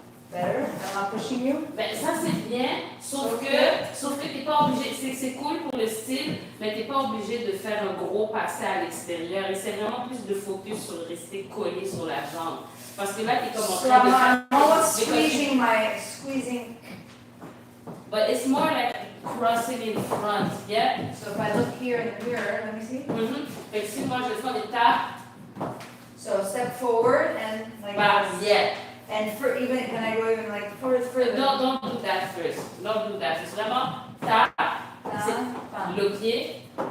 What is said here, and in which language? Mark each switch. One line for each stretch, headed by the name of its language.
English: Better? I'm not pushing you?
French: Ben, ça, c'est bien, sauf que t'es pas obligé, c'est cool pour le style, mais t'es pas obligé de faire un gros passé à l'extérieur. Et c'est vraiment plus de focus sur rester collé sur la jambe. Parce que là, t'es comme en train de faire...
English: I'm almost squeezing. But it's more like crossing in front, yeah? So if I look here in the mirror, let me see.
French: Fait que si moi, je fais des tapes...
English: So step forward and like this. Yeah. And for even, can I go even like further? Don't do that first. Don't do that.
French: C'est vraiment tape, le pied.